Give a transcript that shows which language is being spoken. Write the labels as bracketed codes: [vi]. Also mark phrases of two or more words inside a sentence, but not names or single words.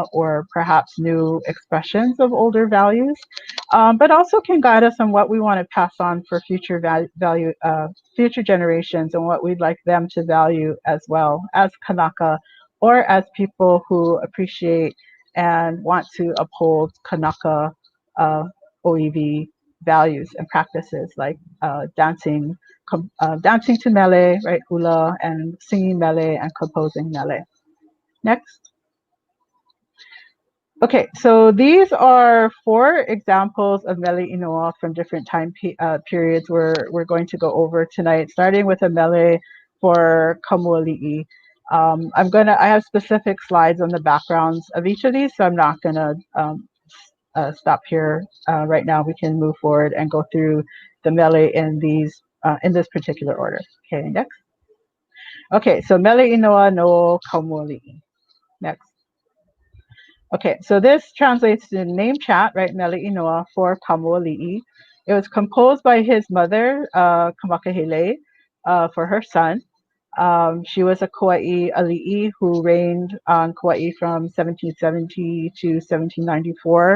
[en] or perhaps new expressions of older values, but also can guide us on what we want to pass on for future future generations and what we'd like them to value as well as Kanaka, or as people who appreciate and want to uphold Kanaka uh, OEV values and practices like dancing to mele, right, hula, and singing mele and composing mele. Next. Okay, so these are 4 examples of mele inoa from different periods we're going to go over tonight, starting with a mele for Kamuali'i. I have specific slides on the backgrounds of each of these, so I'm not gonna stop here right now. We can move forward and go through the mele in this particular order. Okay, next. Okay, so [haw] mele inoa no Kamuali'i. [en] Next. Okay, so this translates to name chat, right? [haw] Mele Inoa [en] for Kamuali'i. It was composed by his mother, Kamakahele, for her son. She was a Kauai ali'i who reigned on Kauai from 1770 to 1794.